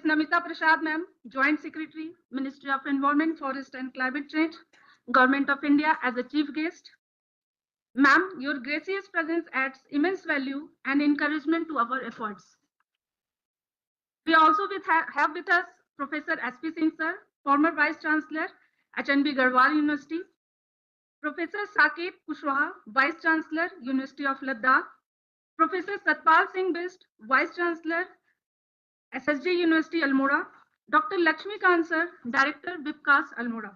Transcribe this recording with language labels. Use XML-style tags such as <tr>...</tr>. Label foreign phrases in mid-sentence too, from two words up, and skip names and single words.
<en>Namita Prasad ma'am, Joint Secretary, Ministry of Environment, Forest and Climate Change, Government of India, as a chief guest. Ma'am, your gracious presence adds immense value and encouragement to our efforts. We also have with us Professor S.P. Singh sir, former Vice Chancellor, HNB Garhwal University, Professor Saket Kushwaha, Vice Chancellor, University of Ladakh, Professor Satpal Singh Bist, Vice Chancellor, SSJ University Almora, Doctor Laxmikant sir, Director VPKAS Almora.</en>